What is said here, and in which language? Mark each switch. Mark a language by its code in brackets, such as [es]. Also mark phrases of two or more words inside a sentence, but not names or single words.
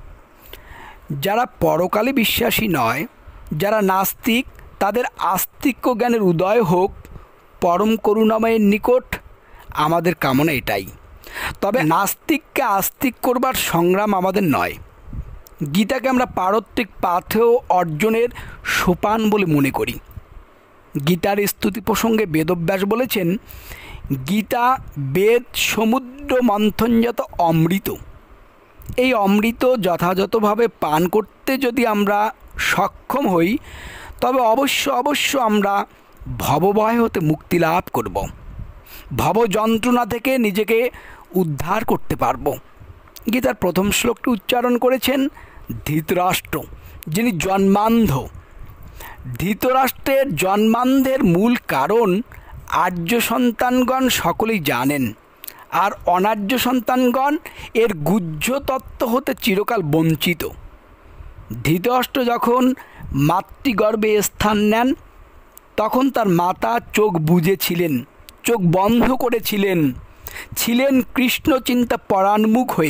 [bn] যারা পরকালে বিশ্বাসী নয় যারা নাস্তিক তাদের আস্তিক্য জ্ঞানের উদয় হোক পরম করুণাময়ের নিকট আমাদের কামনা এটাই। তবে নাস্তিককে আস্তিক করবার সংগ্রাম আমাদের নয়। গীতাকে আমরা পারত্রিক পাথেয় অর্জনের সোপান বলে মনে করি। গীতার স্তুতি প্রসঙ্গে বেদব্যাস বলেছেন গীতা বেদ সমুদ্র মন্থনজাত অমৃত। এই অমৃত যথাযথভাবে পান করতে যদি আমরা সক্ষম হই তবে অবশ্য আমরা ভবভয় হতে মুক্তি লাভ করব, ভব যন্ত্রণা থেকে নিজেকে উদ্ধার করতে পারব। গীতার প্রথম শ্লোকটি উচ্চারণ করেছেন ধৃতরাষ্ট্র, যিনি জন্মান্ধ। ধৃতরাষ্ট্রের জন্মান্ধের মূল কারণ আর্য সন্তানগণ সকলেই জানেন আর অনার্য সন্তানগণ এর গুহ্য তত্ত্ব হতে চিরকাল বঞ্চিত। ধৃতরাষ্ট্র যখন মাতৃগর্ভে স্থান নেন তখন তার মাতা চোখ বুজেছিলেন, চোখ বন্ধ করেছিলেন, ছিলেন কৃষ্ণ চিন্তা পরাঙ্মুখ হয়ে।